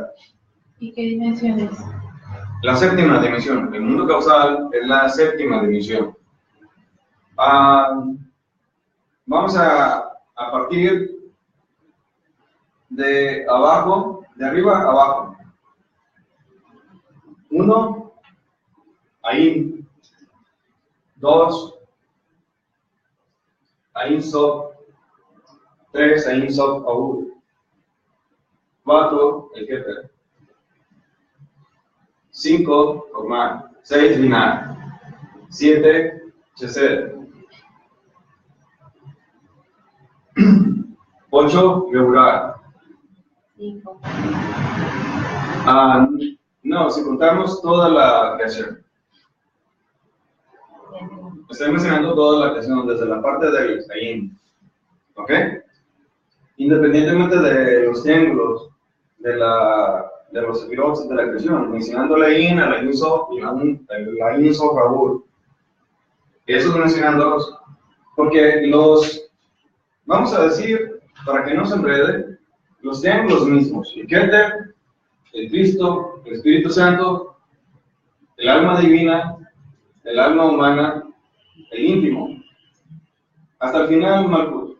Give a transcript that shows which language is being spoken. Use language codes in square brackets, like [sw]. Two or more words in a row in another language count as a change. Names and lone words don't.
[es] ¿Y qué dimensión es? La séptima dimensión. El mundo causal es la séptima dimensión. Vamos a partir de abajo, de arriba a abajo. 1, Ain. 2, Ain Sof. 3, Ain Sof Ahur. 4, el Keter. 5, Korma. 6, Binah. 7, Chesed. 8, Geburah. 5. No, si contamos toda la creación. Estoy mencionando toda la creación, desde la parte del Ain. ¿Ok? Independientemente de los triángulos, de los sefirots de la creación, mencionando la Ain, el Ain Sof y el Ain Sof Ahur. Esos mencionándolos, porque vamos a decir, para que no se enrede, los triángulos mismos, el Keter, el Cristo, el Espíritu Santo, el alma divina, el alma humana, el íntimo, hasta el final Malkut.